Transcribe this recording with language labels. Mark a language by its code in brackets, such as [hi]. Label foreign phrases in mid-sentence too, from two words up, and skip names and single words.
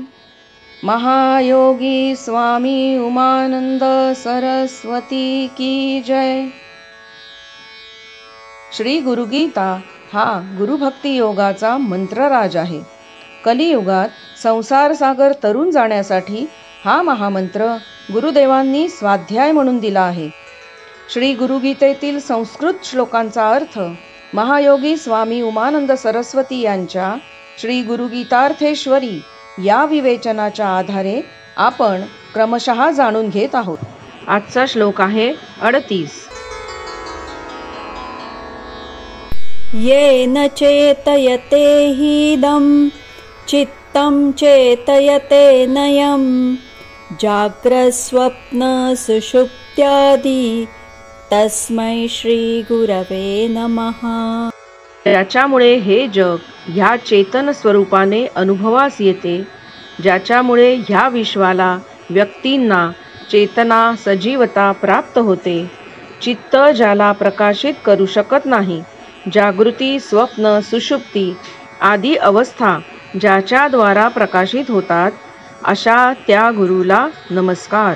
[mr] महायोगी स्वामी उमानंद सरस्वती की जय। श्री गुरुगीता हा गुरुभक्ती योगाचा मंत्रराज आहे। कलियुगात संसार सागर तरुण जाण्यासाठी हा महामंत्र गुरुदेवांनी स्वाध्याय म्हणून दिला आहे। श्री गुरुगीतेतील संस्कृत श्लोकांचा अर्थ महायोगी स्वामी उमानंद सरस्वती यांच्या श्री गुरुगीतार्थेश्वरी या विवेचनाच्या आधारे आपण क्रमशः जाणून घेत आहोत। आजचा श्लोक आहे 38। [sa] येन चेतयते हीदं चित्तं चेतयते नयं जाग्रस्वप्न सुषुप्त्यादि तस्मै श्री गुरवे नमः। [mr] त्याच्यामुळे हे जग ह्या चेतन स्वरूपाने अनुभवास येते, ज्याच्यामुळे ह्या विश्वाला व्यक्तींना चेतना सजीवता प्राप्त होते। चित्त ज्याला प्रकाशित करू शकत नाही, जागृती स्वप्न सुषुप्ती आदी अवस्था ज्याच्याद्वारा प्रकाशित होतात, अशा त्या गुरुला नमस्कार।